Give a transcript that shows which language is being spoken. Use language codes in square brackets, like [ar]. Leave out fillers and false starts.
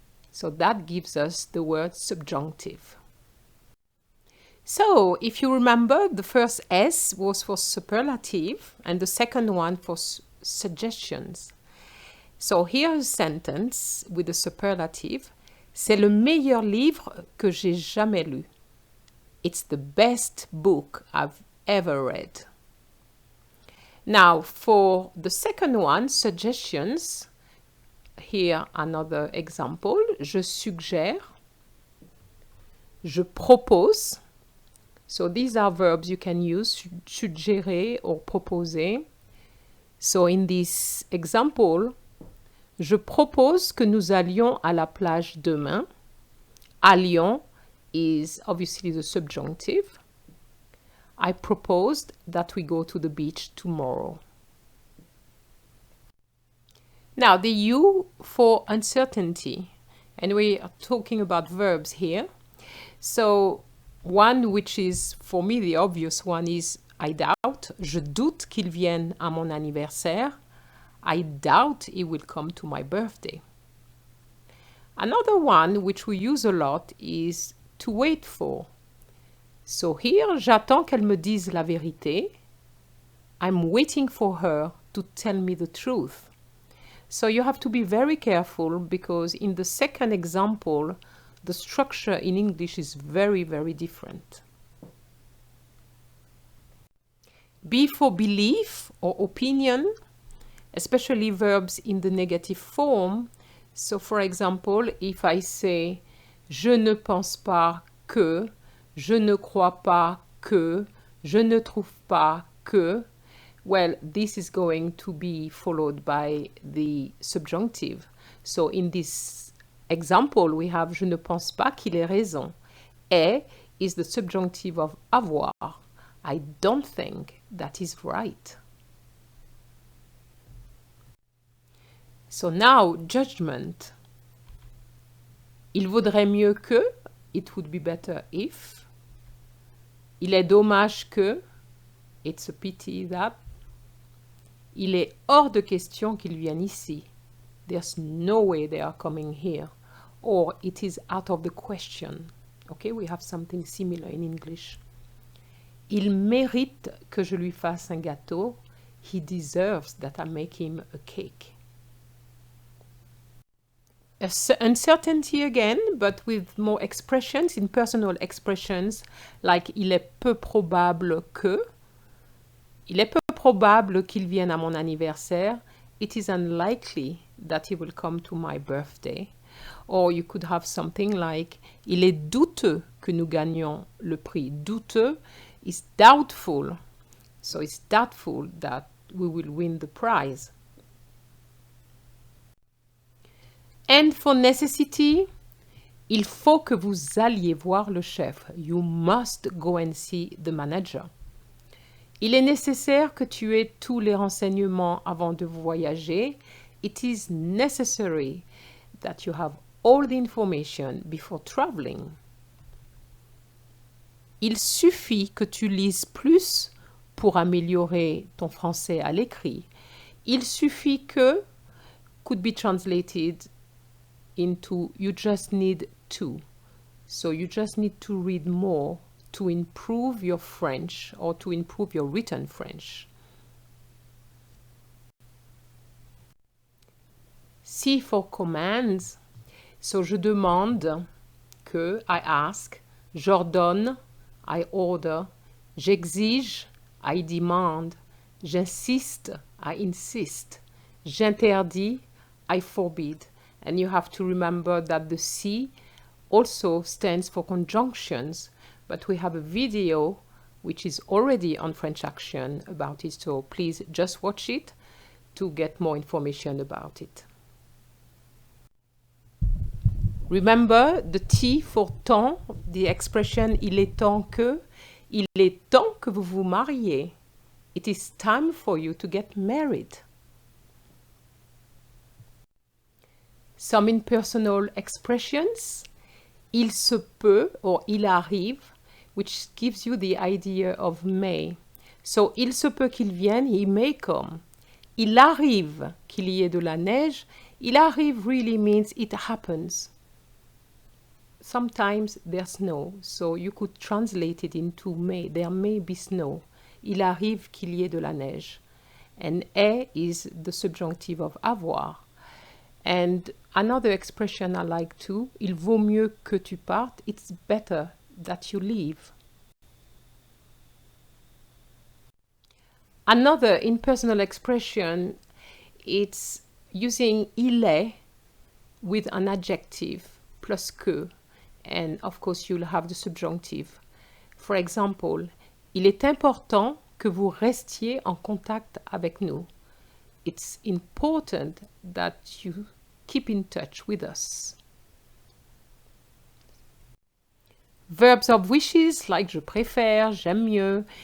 [en] So that gives us the word subjunctive. So if you remember, the first S was for superlative and the second one for suggestions. So here's a sentence with the superlative. [fr] C'est le meilleur livre que j'ai jamais lu. [en] It's the best book I've ever read. Now, for the second one, suggestions, here another example. [fr] Je suggère, je propose. [en] So these are verbs you can use, suggérer or proposer. So in this example, [fr] je propose que nous allions à la plage demain. [en] Allions is obviously the subjunctive. I proposed that we go to the beach tomorrow. Now the U for uncertainty, and we are talking about verbs here. So one which is for me the obvious one is I doubt. [fr] Je doute qu'il vienne à mon anniversaire. [en] I doubt he will come to my birthday. Another one which we use a lot is to wait for. So here, [fr] j'attends qu'elle me dise la vérité. [en] I'm waiting for her to tell me the truth. So you have to be very careful because in the second example, the structure in English is very, very different. B for belief or opinion, especially verbs in the negative form. So for example, if I say [fr] je ne pense pas que, [en] je ne crois pas que, je ne trouve pas que, well, this is going to be followed by the subjunctive. So in this example, we have [fr] je ne pense pas qu'il ait raison. [en] Est is the subjunctive of avoir. I don't think that is right. So now, judgment. [fr] Il vaudrait mieux que, [en] it would be better if. [fr] Il est dommage que, [en] it's a pity that. [fr] Il est hors de question qu'ils viennent ici. [en] There's no way they are coming here. Or it is out of the question. Okay, we have something similar in English. [fr] Il mérite que je lui fasse un gâteau. [en] He deserves that I make him a cake. Uncertainty again, but with more expressions, impersonal expressions, like [fr] il est peu probable que. Il est peu probable qu'il vienne à mon anniversaire. [en] It is unlikely that he will come to my birthday. Or you could have something like [fr] il est douteux que nous gagnions le prix. [en] Douteux is doubtful. So it's doubtful that we will win the prize. And for necessity, [fr] Il faut que vous alliez voir le chef. [en] You must go and see the manager. [fr] Il est nécessaire que tu aies tous les renseignements avant de voyager. [en] It is necessary that you have all the information before traveling. [fr] Il suffit que tu lises plus pour améliorer ton français à l'écrit. Il suffit que [en] could be translated into you just need to. So you just need to read more to improve your French or to improve your written French. C for commands. So [fr] je demande que, [en] I ask, [fr] j'ordonne, [en] I order, [fr] j'exige, [en] I demand, [fr] j'insiste, [en] I insist, [fr] j'interdis, [en] I forbid. And you have to remember that the C also stands for conjunctions, but we have a video which is already on French Action about it, so please just watch it to get more information about it. Remember the T for temps, the expression [fr] il est temps que vous vous mariez. [en] It is time for you to get married. Some impersonal expressions. [fr] Il se peut [en] or [fr] il arrive, [en] which gives you the idea of may. [fr] So, il se peut qu'il vienne, [en] he may come. [fr] Il arrive qu'il y ait de la neige. Il arrive [en] really means it happens. Sometimes there's snow, so you could translate it into may. There may be snow. [fr] Il arrive qu'il y ait de la neige. [en] And est is the subjunctive of avoir. And another expression I like too, [fr] il vaut mieux que tu partes, [en] it's better that you leave. Another impersonal expression, it's using il est with an adjective plus que, and of course you'll have the subjunctive. For example, [fr] il est important que vous restiez en contact avec nous. [en] It's important that you keep in touch with us. Verbs of wishes like [fr] je préfère, j'aime mieux.